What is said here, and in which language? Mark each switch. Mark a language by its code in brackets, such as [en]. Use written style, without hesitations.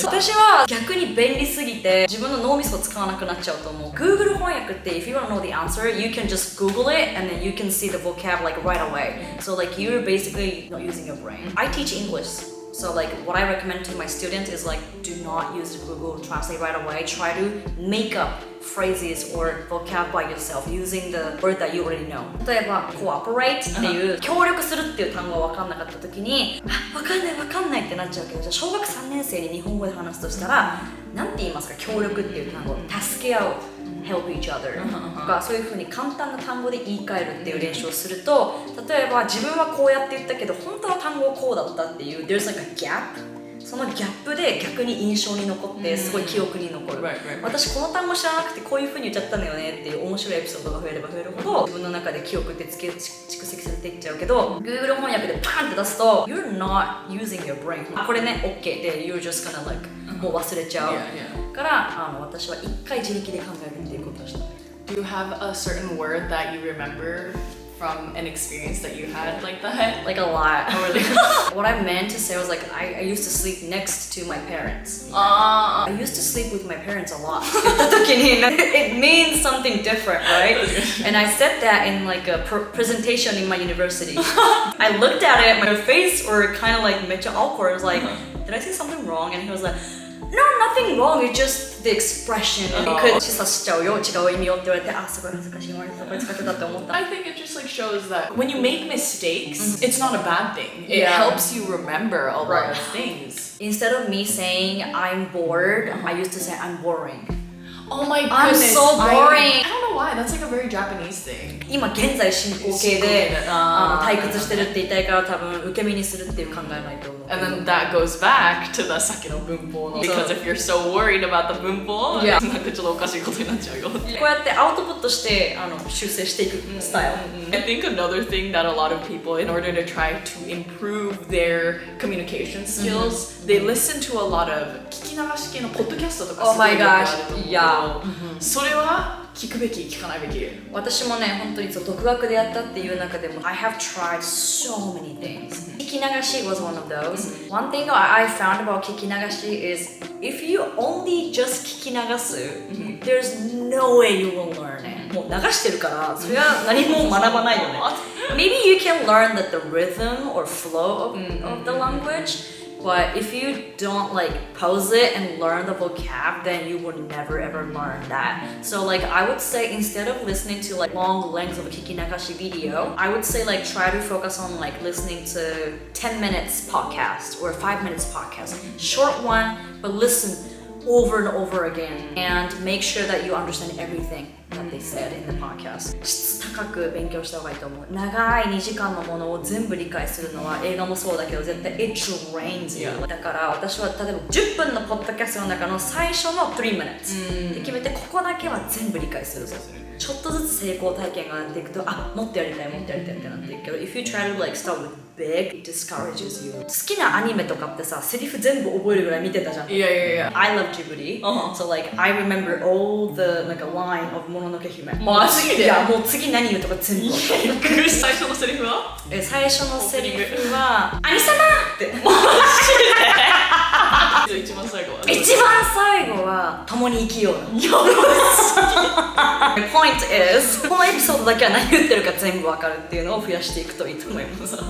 [ja] 私は逆に便利すぎて自分の脳みそを使わなくなっちゃうと思う。 Google 翻訳って [en] if you want to know the answer, you can just Google it and then you can see the vocab like right away. So like you're basically not using your brain. I teach English. So like what I recommend to my students is like do not use Google Translate right away. Try to make up phrases or vocab by yourself using the word that you already know. [ja] 例えば cooperate っていう協力するっていう単語が分かんなかった時に分かんないってなっちゃうけど、じゃあ小学3年生に日本語で話すとしたらなんて言いますか？協力っていう単語、助け合う、 [en] help each other [ja] とかそういう風に簡単な単語で言い換えるっていう練習をすると、例えば自分はこうやって言ったけど本当の単語はこうだったっていう [en] there's like a gap。 [ja] そのギャップで逆に印象に残ってすごい記憶に残る、私この単語知らなくてこういう風に言っちゃったんだよねっていう面白いエピソードが増えれば増えるほど自分の中で記憶って蓄積されていっちゃうけど Google 翻訳でパンって出すと [en] You're not using your brain [ja] これね OK で [en] You're just gonna like [ja] もう忘れちゃうから私は一回自力で考えるっていうことをした。 [en] Do you have a certain word that you remember from an experience that you had like that? Like a lot. What I meant to say was like I used to sleep next to my parents. I used to sleep with my parents a lot. It means something different, right? And I said that in like a presentation in my university. I looked at it, my face were kind of like [ja] めっちゃ [en] awkward. I was like, did I say something wrong? And he was like, no, nothing wrong. It's just the expression. [ja] 示唆しちゃうよ、違う意味をって言われて、すごい難しいワードそこに使ってたって思った。 [en] I think it just like shows that when you make mistakes, it's not a bad thing. It helps you remember a lot of things. Instead of me saying I'm bored, I used to say I'm boring. Oh my goodness. I'm so boring. I don't know why. That's like a very Japanese thing. [ja] 今現在進行形で退屈してるって言いたいから多分受け身にするっていう考えないと思う。 [en] And then that goes back to the [ja] さっきの文法の [en] because if you're so worried about the [ja] 文法、なんかちょっとおかしいことになっちゃうよ。こうやってアウトプットして修正していくスタイル。 [en] I think another thing that a lot of people, in order to try to improve their communication skills, they listen to a lot of [ja] 聞き流し系のポッドキャストとかすごいよくあると思うけど、それは聞くべき聞かないべき。私もね本当に独学でやったっていう中でも [en] I have tried so many things. 聞き流し was one of those. One thing I found about 聞き流し is if you only just [ja] 聞き流す [en] there's no way you will learn it. [ja] もう流してるからそれは何も学ばないよね。 [en] Maybe you can learn the rhythm or flow of the language.But if you don't like pause it and learn the vocab, then you would never ever learn that. So like I would say instead of listening to like long lengths of a kikinagashi video, I would say like try to focus on like listening to 10 minutes podcast or 5 minutes podcast. Short one, but listen over and over again and make sure that you understand everything that they said in the podcast. [ja] 質高く勉強した方がいいと思う。長い2時間のものを全部理解するのは映画もそうだけど絶対 [en] it drains you. [ja] だから私は例えば10分のポッドキャストの中の最初の3 minutes で決めてここだけは全部理解するぞ。ちょっとずつ成功体験がなっていくともっとやりたいってなっていくけど [en] if you try to like start with big, it discourages you. [ja] 好きなアニメとかってさセリフ全部覚えるぐらい見てたじゃん。 [en] Yeah. I love Ghibli. So like I remember all the like a line of もののけ姫。 [ja] マジで？いやもう次何言うとか全部。最初のセリフは？最初のセリフは兄様って。マジで？一番最後は？一番最後は共に生きよう。 [en] The point is [ja] このエピソードだけは何言ってるか全部わかるっていうのを増やしていくといいと思います。